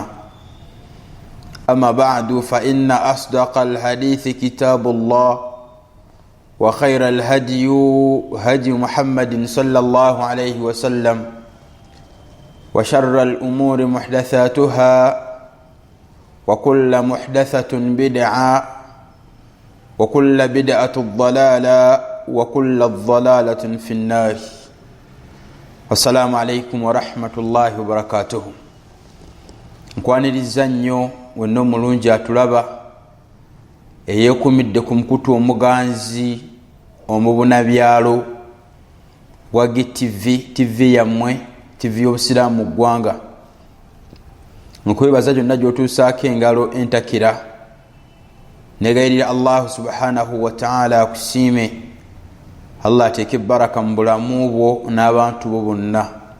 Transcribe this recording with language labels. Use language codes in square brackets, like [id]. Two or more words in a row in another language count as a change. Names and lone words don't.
[ar] أما بعد، فإن أصدق الحديث كتاب الله، وخير الهدي هدي محمد صلى الله عليه وسلم، وشر الأمور محدثاتها، وكل محدثة بدعة، وكل بدعة ضلالة، وكل ضلالة في النار. السلام عليكم ورحمة الله وبركاته. [lg] nkwaniriza nnyo wenna omulungi atulaba eyeekumidde ku mukutu omuganzi omubunabyalo gwa GTV, TV yammwe, TV y'obusiraamu mu ggwanga. nkwebaza gyonna gy'otuusaako engalo entakira, negayirira [ar] الله سبحانه وتعالى [lg] akusiime, Allah ateeke baraka mu bulamu bwo n'abantu bo bonna.